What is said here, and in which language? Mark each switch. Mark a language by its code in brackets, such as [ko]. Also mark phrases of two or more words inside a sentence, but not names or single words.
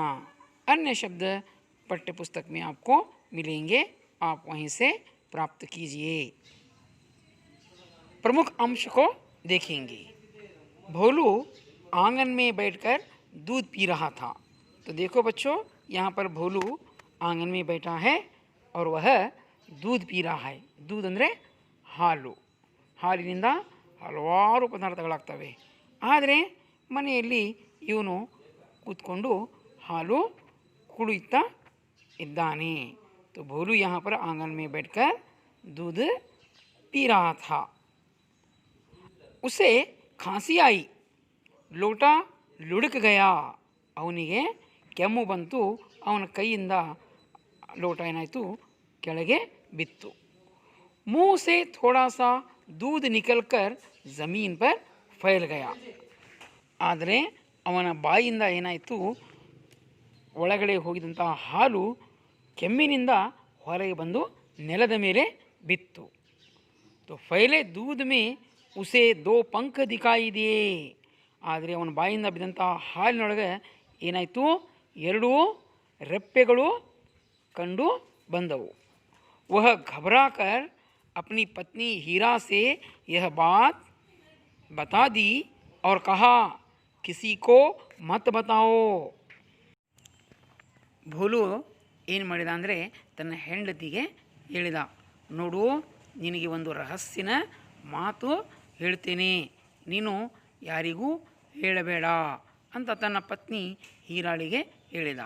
[hi] अन्य शब्द पाठ्यपुस्तक में आपको मिलेंगे, आप वहीं से प्राप्त कीजिए. प्रमुख अंश को देखेंगे. भोलू आंगन में बैठकर दूध पी रहा था. तो देखो बच्चों, यहाँ पर भोलू आंगन में बैठा है और वह दूध पी रहा है. [kn] दूध ಅಂದರೆ ಹಾಲು. ಹಾಲಿನಿಂದ ಹಲವಾರು ಪದಾರ್ಥಗಳಾಗ್ತವೆ. ಆದರೆ ಮನೆಯಲ್ಲಿ ಇವನು ಕೂತ್ಕೊಂಡು ಹಾಲು ಕುಡಿತಾ ಇದ್ದಾನೆ. [hi] तो भोलू यहाँ पर आंगन में बैठकर दूध पी रहा था. उसे खांसी आई. लोटा लुढ़क गया. [kn] ಅವನಿಗೆ ಕೆಮ್ಮು ಬಂತು. ಅವನ ಕೈಯಿಂದ ಲೋಟ ಏನಾಯಿತು, ಕೆಳಗೆ ಬಿತ್ತು. [hi] मुंह से थोड़ा सा दूध निकलकर ज़मीन पर फैल गया. [kn] ಆದರೆ ಅವನ ಬಾಯಿಯಿಂದ ಏನಾಯಿತು, ಒಳಗಡೆ ಹೋಗಿದಂತಹ ಹಾಲು ಕೆಮ್ಮಿನಿಂದ ಹೊರಗೆ ಬಂದು ನೆಲದ ಮೇಲೆ ಬಿತ್ತು. [hi] तो फैले दूध में उसे 2 पंख दिखाई दिए. [kn] ಆದರೆ ಅವನ ಬಾಯಿಂದ ಬಿದ್ದಂತಹ ಹಾಲಿನೊಳಗೆ ಏನಾಯಿತು, 2 ರೆಪ್ಪೆಗಳು ಕಂಡು ಬಂದವು. [hi] वह घबराकर अपनी पत्नी हीरा से यह बात बता दी और कहा, किसी को मत बताओ. [kn] ಭೋಲು ಏನು ಮಾಡಿದ ಅಂದರೆ ತನ್ನ ಹೆಂಡತಿಗೆ ಹೇಳಿದ, ನೋಡು, ನಿನಗೆ ಒಂದು ರಹಸ್ಯನ ಮಾತು ಹೇಳ್ತೇನೆ, ನೀನು ಯಾರಿಗೂ ಹೇಳಬೇಡ ಅಂತ ತನ್ನ ಪತ್ನಿ ಹೀರಾಳಿಗೆ ಹೇಳಿದ.